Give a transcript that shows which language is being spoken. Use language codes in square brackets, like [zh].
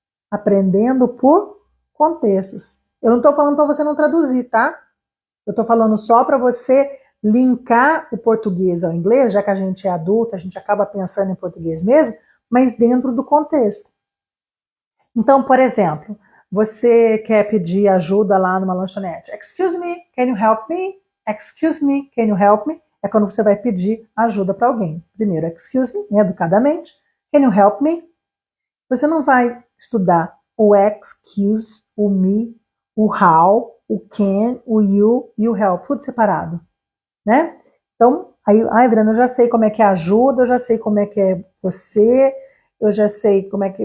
[pt] Aprendendo por contextos. Eu não estou falando para você não traduzir, tá? Eu estou falando só para você linkar o português ao inglês, já que a gente é adulta, a gente acaba pensando em português mesmo, mas dentro do contexto. Então, por exemplo, você quer pedir ajuda lá numa lanchonete. [en] Excuse me, can you help me? Excuse me, can you help me? [pt] É quando você vai pedir ajuda para alguém. Primeiro, excuse me, educadamente. [en] Can you help me? [pt] Você não vai estudar o excuse, o me, o how, o can, o you e o help, tudo separado, né? Então, aí, Adriana, eu já sei como é que é ajuda, eu já sei como é que é você, eu já sei como é que...